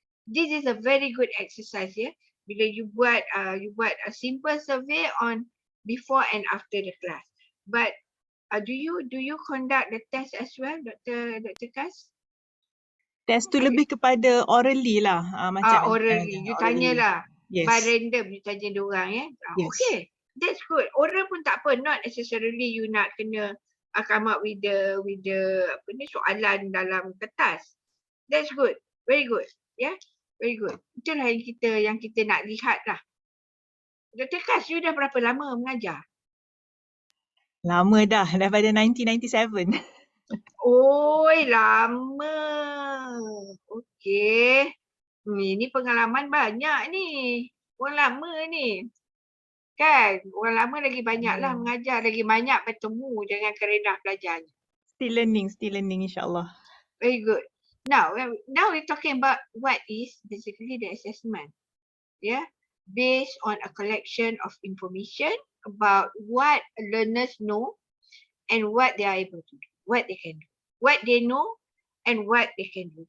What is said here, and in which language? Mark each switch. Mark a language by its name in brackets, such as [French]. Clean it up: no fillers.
[English] This is a very good exercise ya. [Malay] Bila you buat [English] a simple survey on before and after the class. But do you conduct the test as well, Dr. Kas? [Malay] Test tu lebih kepada orally lah. Macam orally. You tanyalah. [English] Yes. [Malay] By random you tanya diorang ya. [English] Yes. Okay. That's good. [Malay] Oral pun tak apa. [English] Not necessarily you nak kena come up with the [Malay] soalan dalam kertas. [English] That's good. Very good. Yeah. Very good. [Malay] Itulah yang kita nak lihat lah. Dr. Kas, you dah berapa lama mengajar? Lama dah. Daripada 1997. Oi, lama. Okey. Ini pengalaman banyak ni. Orang lama ni. Kan? Orang lama lagi banyaklah mengajar. Lagi banyak bertemu dengan kerenah belajarnya. [English] Still learning insyaAllah. Very good. Now we're talking about what is basically the assessment. Yeah. Based on a collection of information about what learners know and what they are able to do. What they can do, what they know and what they can do.